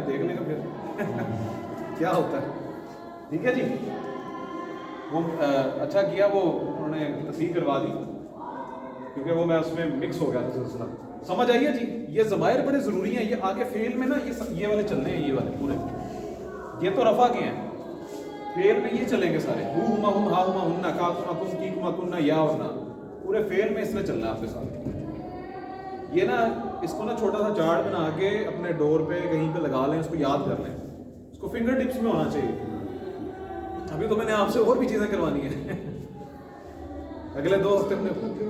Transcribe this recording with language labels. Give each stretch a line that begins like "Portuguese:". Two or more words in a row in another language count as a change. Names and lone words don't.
Urdu: گے دیکھ لیں گے پھر کیا ہوتا ہے ٹھیک ہے جی وہ اچھا کیا وہ انہوں نے تصحیح کروا دی کیونکہ وہ میں اس میں مکس ہو گیا تھا سلسلہ سمجھ آئیے جی یہ ضمائر بڑے ضروری ہیں یہ آگے فعل میں نا یہ والے چل رہے ہیں یہ والے پورے یہ تو رفع کے ہیں فعل میں یہ چلیں گے سارے,
Arabic: هو هما هم ها هما هن كَ كما كم كِ كما كن
Urdu: یا ہونا، پورے فعل میں اس میں چلنا ہے آپ کے ساتھ. یہ نا اس کو نا چھوٹا سا چارٹ بنا کے اپنے ڈور پے کہیں پے لگا لیں، اس کو یاد کر لیں، اس کو
English: finger tips
Urdu: میں ہونا چاہیے. ابھی تو میں نے آپ سے اور بھی چیزیں کروانی ہے اگلے 2 ہفتے میں.